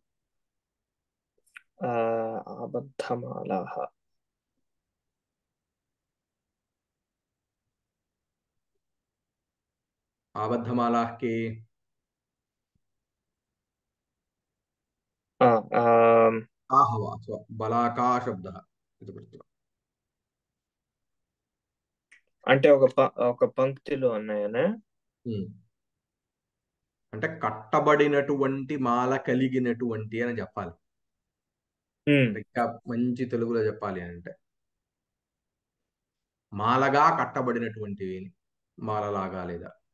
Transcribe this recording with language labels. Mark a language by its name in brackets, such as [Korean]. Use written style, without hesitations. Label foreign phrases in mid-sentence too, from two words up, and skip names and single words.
[Sanskrit] ఆబద్ధమాలాः. आबद्धमालाः के ఆ, ఆ, आहव बलाका शब्दः इति कृत्वा [Telugu] అంటే ఒక పంక్తిలో ఉన్నాయనే. ఉమ్. అంటే కట్టబడినటువంటి మాల కలిగినటువంటి అని చెప్పాలి. ఉమ్. ఇంకా మంచి తెలుగులో చెప్పాలి అంటే మాలగా కట్టబడినటువంటివి, మాలలాగా లేదా.